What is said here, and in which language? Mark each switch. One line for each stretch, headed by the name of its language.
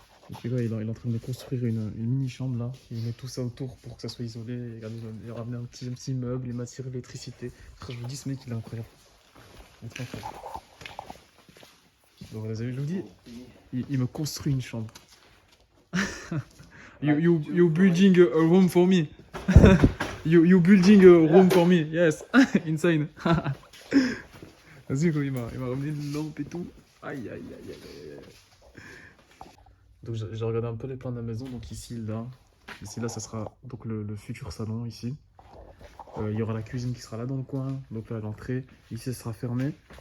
French: Et puis là, il est en train de construire une mini chambre là. Il met tout ça autour pour que ça soit isolé. Il a ramené un petit meuble, il m'a tiré l'électricité. Je vous dis, ce mec il est incroyable. Il est trop incroyable. Donc voilà, vous avez vu, je vous dis, il me construit une chambre.
English: you building a room for me. you building a room for me. Yes. Insane.
French: Vas-y, il m'a ramené une lampe et tout. Aïe, aïe, aïe, aïe, aïe. Donc j'ai regardé un peu les plans de la maison, donc ici là, ça sera donc le futur salon ici. Il y aura la cuisine qui sera là dans le coin, donc là l'entrée, ici ça sera fermé.